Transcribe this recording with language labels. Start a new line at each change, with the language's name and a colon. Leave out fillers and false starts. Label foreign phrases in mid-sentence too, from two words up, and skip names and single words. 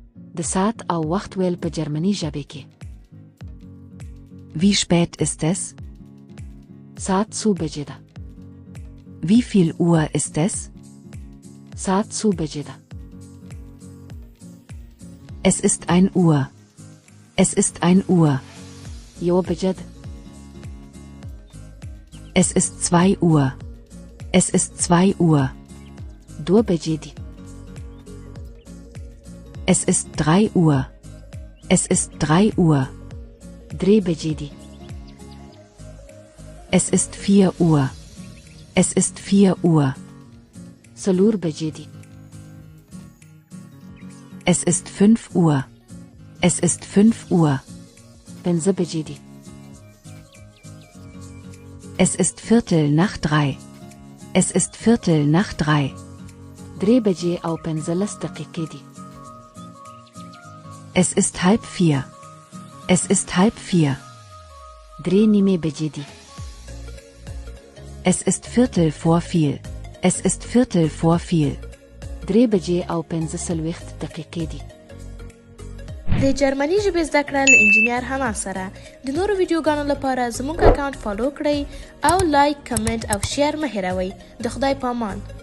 Pashto: د ساعت او وخت ویل په جرمني ژبې کې.
German: Wie spät ist es?
Pashto: ساعت څو بجې ده؟
German: Wie viel Uhr ist es?
Pashto: ساعت څو بجې ده؟
German: Es ist 1 Uhr. Es ist 1 Uhr.
Pashto: یوه بجه ده.
German: Es ist 2 Uhr. Es ist 2 Uhr.
Pashto: دوه بجې دي.
German: Es ist 3 Uhr. Es ist 3 Uhr.
Pashto: درې بجې دي.
German: Es ist 4 Uhr. Es ist 4 Uhr.
Pashto: څلور بجې دي.
German: Es ist 5 Uhr. Es ist 5 Uhr.
Pashto: پنځه بجې دي.
German: Es ist 2:45. Es ist 2:45.
Pashto: درې بجې او 15 دقیقې دي.
German: Es ist 3:30. Es ist 3:30.
Pashto: درې نیمې بجې دي.
German: Es ist 4:45. Es ist 4:45.
Pashto: درې بجې او 45 دقیقې دي. د جرمني ژبې زده کړه له انجینیر حنا سره. د نورو ویډیوګانو لپاره زموږ اکاونټ فالو کړئ او
English: like, comment
Pashto: او شیر مه هېروئ. د خدای پامان.